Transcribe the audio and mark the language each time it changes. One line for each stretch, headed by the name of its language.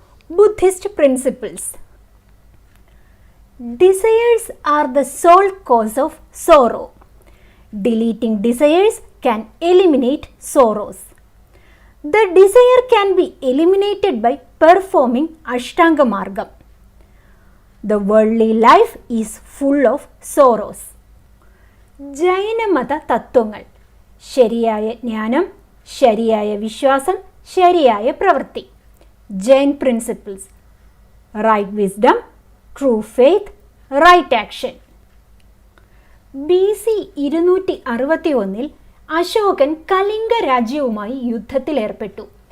English: Buddhist principles: desires are the sole cause of sorrow. Deleting desires can eliminate sorrows. The desire can be eliminated by performing അഷ്ടാംഗമാർഗം. The worldly life is full of sorrows.
Malayalam: ജൈനമത തത്വങ്ങൾ: ശരിയായ ജ്ഞാനം, ശരിയായ വിശ്വാസം, ശരിയായ പ്രവൃത്തി.
English: Jain principles: right wisdom, true faith, right action.
Malayalam: BC 261 Ashokan Kalinga രാജ്യവുമായി യുദ്ധത്തിലേർപ്പെട്ടു.